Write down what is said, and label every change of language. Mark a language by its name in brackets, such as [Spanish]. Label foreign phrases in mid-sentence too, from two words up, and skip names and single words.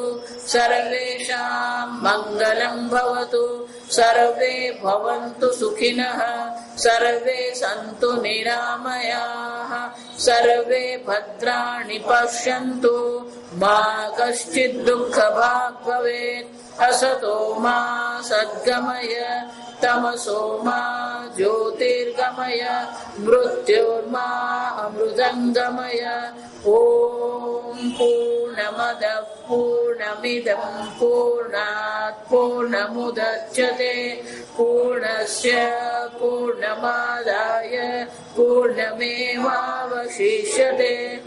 [Sanskrit] સર્વેષાં મંગલં ભવતુ સર્વે ભવन्तુ સુખિનઃ સર્વે સन्तુ નિરામયાઃ સર્વે ભદ્રાણિ પશ્યन्तુ મા કશ્ચિદ દુઃખભાગ ભવેत् असतो मा सद्गमय तमसो मा ज्योतिर्गमय मृत्योर्मा अमृतं गमय. ओम पूर्ण पूर्णमद पूर्णमिदं पूर्णात् पूर्णमुदच्यते पूर्णस्य पूर्णमादाय पूर्णमेवावशिष्यते।